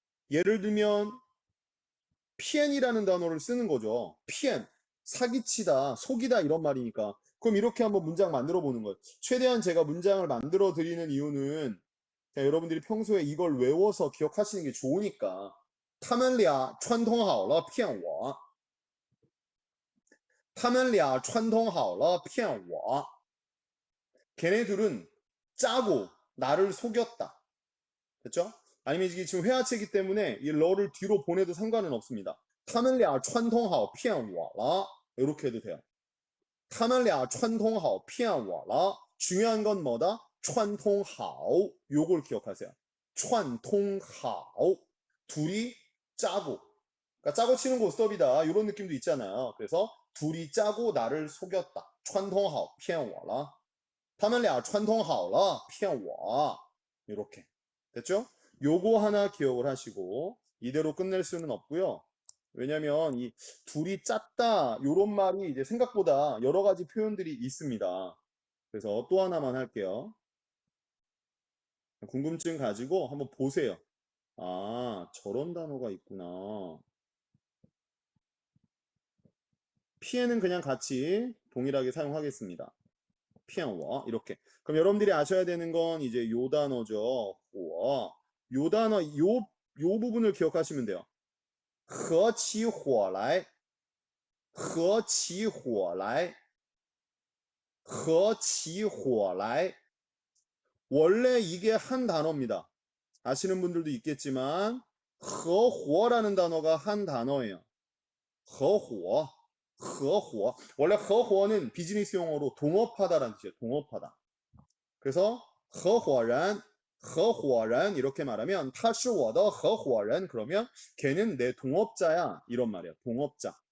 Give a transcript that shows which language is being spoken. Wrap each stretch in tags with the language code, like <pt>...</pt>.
<ko>예를 들면 피엔이라는 단어를 쓰는 거죠. 피엔, 사기치다, 속이다 이런 말이니까. 그럼 이렇게 한번 문장 만들어 보는 거예요. 최대한 제가 문장을 만들어 드리는 이유는 여러분들이 평소에 이걸 외워서 기억하시는 게 좋으니까.</ko> <zh>他们俩串通好了骗我他们俩串通好了骗我</zh> <ko>걔네들은 짜고 나를 속였다. 됐죠? 아니면 이게 지금 회화체이기 때문에 이 러를 뒤로 보내도 상관은 없습니다.</ko> <zh>他们俩串通好骗我了</zh> <ko>이렇게 해도 돼요.</ko> <zh>他们俩串通好骗我了</zh> <ko>중요한 건 뭐다? 串通好 요걸 기억하세요. 串通好 둘이 짜고 그러니까 짜고 치는 고스톱이다 이런 느낌도 있잖아요. 그래서 둘이 짜고 나를 속였다.</ko> <zh>串通好骗我了他们俩串通好了骗我</zh> <ko>이렇게 됐죠? 요거 하나 기억을 하시고 이대로 끝낼 수는 없고요. 왜냐면 이 둘이 짰다 요런 말이 이제 생각보다 여러 가지 표현들이 있습니다. 그래서 또 하나만 할게요. 궁금증 가지고 한번 보세요. 아, 저런 단어가 있구나. 피해는 그냥 같이 동일하게 사용하겠습니다. 骗我 이렇게. 그럼 여러분들이 아셔야 되는 건 이제 요 단어죠.</ko> <zh>火.</zh> <ko>요 단어 요 부분을 기억하시면 돼요.</ko> <zh>合起火来合起火来合起火来</zh> <ko>원래 이게 한 단어입니다. 아시는 분들도 있겠지만 合伙라는 단어가 한 단어예요. 合伙 원래 合伙는 비즈니스 용어로 동업하다라는 뜻이에요. 동업하다. 그래서 合伙人 이렇게 말하면</ko> <zh>他是我的合伙人</zh> <ko>그러면 걔는 내 동업자야 이런 말이에요. 동업자.</ko>